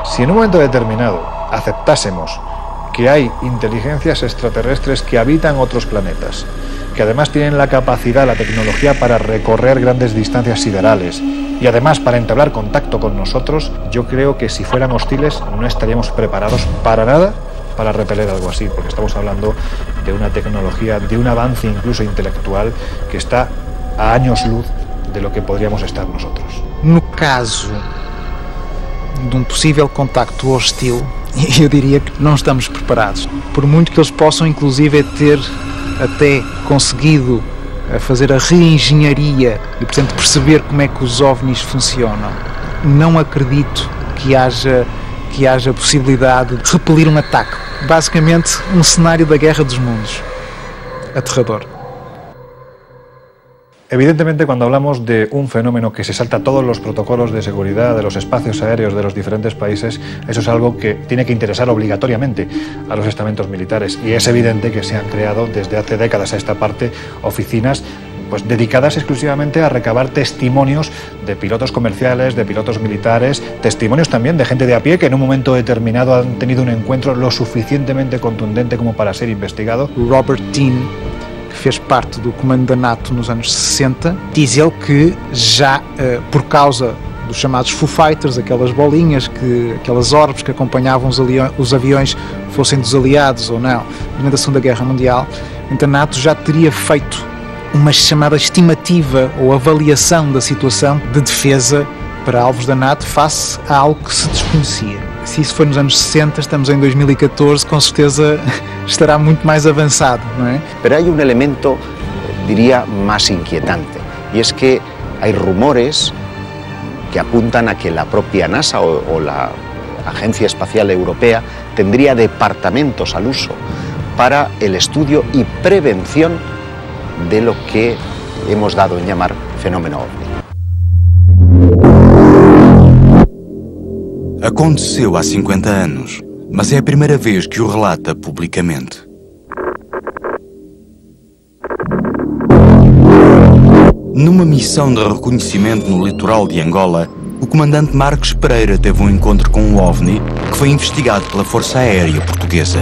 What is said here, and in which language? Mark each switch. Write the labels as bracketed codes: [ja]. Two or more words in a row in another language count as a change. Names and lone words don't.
[es] Si en un momento determinado aceptásemos que hay inteligencias extraterrestres que habitan otros planetas, que además tienen la capacidad, la tecnología para recorrer grandes distancias siderales y además para entablar contacto con nosotros, yo creo que si fueran hostiles no estaríamos preparados para nada para repeler algo así, porque estamos hablando de una tecnología, de un avance incluso intelectual que está a años luz de lo que podríamos estar nosotros. [pt] No caso de um possível contacto hostil, eu diria que não estamos preparados. Por muito que eles possam, inclusive, ter até conseguido fazer a reengenharia e, portanto, perceber como é que os OVNIs funcionam, não acredito que haja possibilidade de repelir um ataque. Basicamente, um cenário da Guerra dos Mundos. Aterrador. [es] Evidentemente, cuando hablamos de un fenómeno que se salta todos los protocolos de seguridad de los espacios aéreos de los diferentes países, eso es algo que tiene que interesar obligatoriamente a los estamentos militares, y es evidente que se han creado desde hace décadas a esta parte oficinas pues dedicadas exclusivamente a recabar testimonios de pilotos comerciales, de pilotos militares, testimonios también de gente de a pie que en un momento determinado han tenido un encuentro lo suficientemente contundente como para ser investigado. [pt] Robert Dean, que fez parte do comando da NATO nos anos 60, diz ele que já por causa dos chamados Foo Fighters, aquelas bolinhas, aquelas orbes que acompanhavam os aviões, fossem dos aliados ou não, durante a Segunda Guerra Mundial, a NATO já teria feito uma chamada estimativa ou avaliação da situação de defesa para alvos da NATO face a algo que se desconhecia. Se isso foi nos anos 60, estamos em 2014, com certeza estará muito mais avançado, não é? [es] Pero hay un elemento, diría, más inquietante, y es que hay rumores que apuntan a que la propia NASA o la Agencia Espacial Europea tendría departamentos al uso para el estudio y prevención de lo que hemos dado en llamar fenómeno OVNI. [pt] Aconteceu há 50 anos, mas é a primeira vez que o relata publicamente. Numa missão de reconhecimento no litoral de Angola, o comandante Marcos Pereira teve um encontro com um OVNI que foi investigado pela Força Aérea Portuguesa.